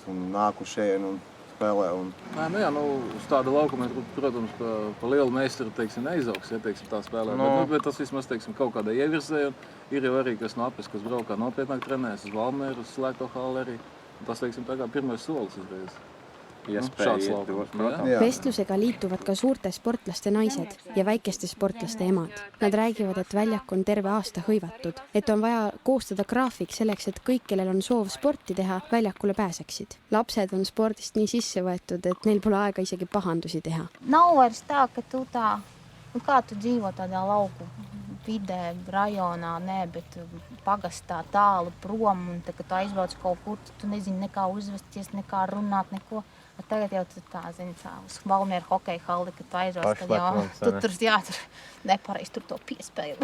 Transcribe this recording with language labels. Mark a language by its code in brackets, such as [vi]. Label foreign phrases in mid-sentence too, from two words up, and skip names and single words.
[lv] Un nāku šeit un spēlē. Un... Nu jā, uz tāda laukuma, protams, pa lielu meistaru, teiksim, neizaugs, ja, teiksim, tā spēlē. Bet tas vismaz, teiksim, kaut kādā ievirzē. Ir jau arī, kas no Apes, kas braukā nopietnāk trenēs uz Valmieru, uz Slēgto halli arī. Tas, teiksim, tā kā pirmais solis uzreiz. [et] Vestlusega liituvad ka suurte sportlaste naised ja väikeste sportlaste emad. Nad räägivad, et väljak on terve aasta hõivatud, et on vaja koostada graafik selleks, et kõik, kellel on soov sporti teha, väljakule pääseksid. Lapsed on spordist nii sisse võetud, et neil pole aega isegi pahandusi teha. [lv] Nav vairs tā, ka tu tā, kā tu dzīvo tādā lauku vidē, rajonā, bet pagastā tālu prom, un tā, kad tu aizbrauc kaut kur, tu nezini nekā uzvesties, nekā runāt, neko. Tagad jau tā, zini, uz Valmieru hokeja halli, kad tu aizbrauc, tad jau tur nepareiz tur to piespēli.